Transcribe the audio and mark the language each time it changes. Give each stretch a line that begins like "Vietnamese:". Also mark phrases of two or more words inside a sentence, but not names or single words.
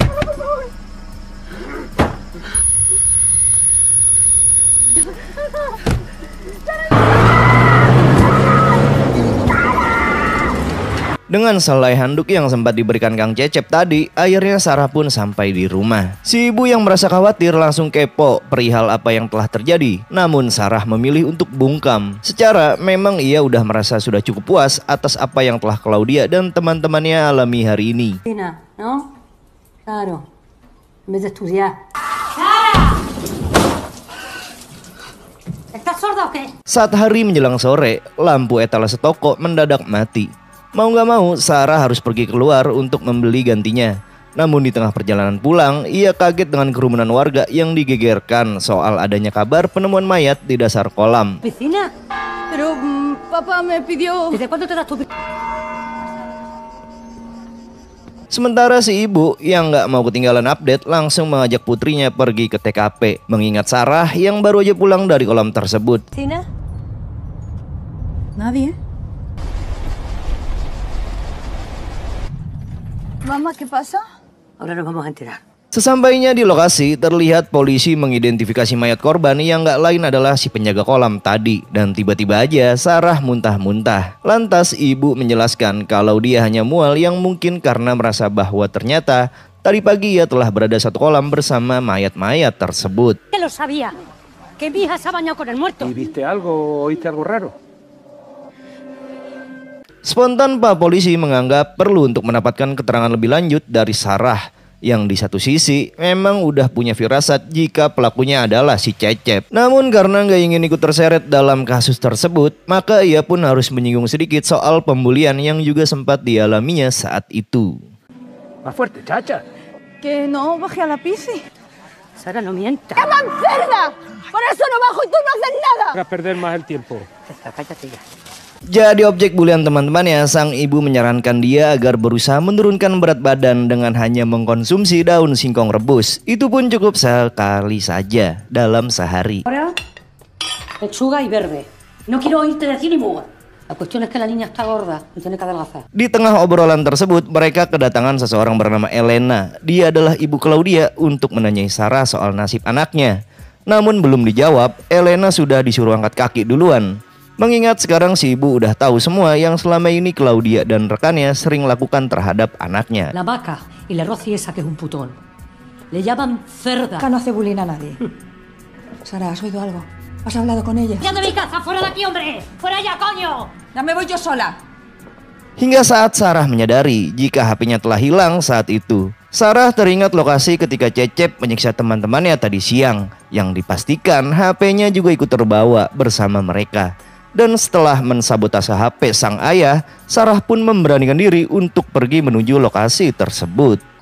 Indonesian: Dengan selai handuk yang sempat diberikan Kang Cecep tadi, akhirnya Sarah pun sampai di rumah. Si ibu yang merasa khawatir langsung kepo perihal apa yang telah terjadi. Namun Sarah memilih untuk bungkam. Secara memang ia udah merasa sudah cukup puas atas apa yang telah Claudia dan teman-temannya alami hari ini.
Spanish: ¿No? Claro. en vez de estudiar. ¡Sara! ¿Estás sorda o qué?
Indonesian: Saat hari menjelang sore, lampu etalase toko mendadak mati. Mau gak mau, Sarah harus pergi keluar untuk membeli gantinya. Namun di tengah perjalanan pulang, ia kaget dengan kerumunan warga yang digegerkan soal adanya kabar penemuan mayat di dasar kolam.
Spanish: ¿Piscina? Pero papá me pidió... ¿Desde cuándo te das tu
Indonesian: Sementara si ibu yang gak mau ketinggalan update langsung mengajak putrinya pergi ke TKP. Mengingat Sarah yang baru aja pulang dari kolam tersebut.
Spanish: piscina? Nadie. Mamá, ¿qué pasa? Ahora nos vamos a enterar.
Indonesian: Sesampainya di lokasi, terlihat polisi mengidentifikasi mayat korban yang gak lain adalah si penjaga kolam tadi. Dan tiba-tiba aja Sarah muntah-muntah. Lantas ibu menjelaskan kalau dia hanya mual yang mungkin karena merasa bahwa ternyata tadi pagi ia telah berada satu kolam bersama mayat-mayat tersebut.
Spanish: ¿Qué lo sabía? Que mi hija se ha bañado con el muerto. ¿Y viste algo, oíste algo raro?
Indonesian: Spontan Pak Polisi menganggap perlu untuk mendapatkan keterangan lebih lanjut dari Sarah, yang di satu sisi memang udah punya firasat jika pelakunya adalah si Cecep. Namun karena nggak ingin ikut terseret dalam kasus tersebut, maka ia pun harus menyinggung sedikit soal pembulian yang juga sempat dialaminya saat itu.
Spanish: Más fuerte, chacha. Que no baje a la piscina. Sara, no mientas. ¡Qué enferma! Por eso no bajo y tú no haces nada. Hagas perder más el tiempo. Cállate ya.
Indonesian: Jadi objek bulian teman-temannya, sang ibu menyarankan dia agar berusaha menurunkan berat badan dengan hanya mengkonsumsi daun singkong rebus. Itu pun cukup sekali saja dalam sehari.
Spanish: Ahora, lechuga y verde. No quiero oírte decir ni muga. La cuestión es que la niña está gorda y tiene que adelgazar.
Indonesian: Di tengah obrolan tersebut, mereka kedatangan seseorang bernama Elena. Dia adalah ibu Claudia untuk menanyai Sarah soal nasib anaknya. Namun belum dijawab, Elena sudah disuruh angkat kaki duluan. Mengingat sekarang si ibu udah tahu semua yang selama ini Claudia dan rekannya sering lakukan terhadap anaknya.
Spanish: La vaca y la Rosy esa que es un putón. Le llaman cerda. Acá no hace bullying a nadie. Sara, ¿has oído algo? ¿Has hablado con ella? ¡Ya de mi casa! ¡Fuera de aquí, hombre! ¡Fuera ya, coño! Ya me voy yo sola.
Indonesian: Hingga saat Sarah menyadari jika HP-nya telah hilang saat itu. Sarah teringat lokasi ketika Cecep menyiksa teman-temannya tadi siang, yang dipastikan HP-nya juga ikut terbawa bersama mereka. Dan setelah mensabotase HP sang ayah, Sarah pun memberanikan diri untuk pergi menuju lokasi tersebut.